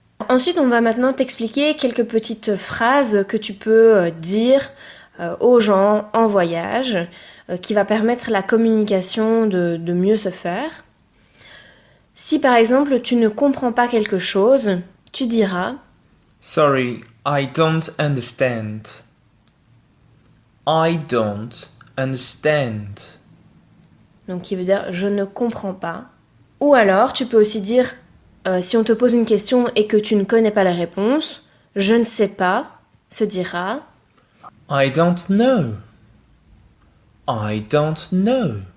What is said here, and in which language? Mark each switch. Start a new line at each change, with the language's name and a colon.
French: Ensuite, on va maintenant t'expliquer quelques petites phrases que tu peux dire aux gens en voyage, qui va permettre la communication de mieux se faire. Si par exemple tu ne comprends pas quelque chose, tu diras
English: Sorry, I don't understand. I don't understand.
French: donc qui veut dire je ne comprends pas. Ou alors tu peux aussi dire si on te pose une question et que tu ne connais pas la réponse, je ne sais pas, se dira
English: I don't know. I don't know.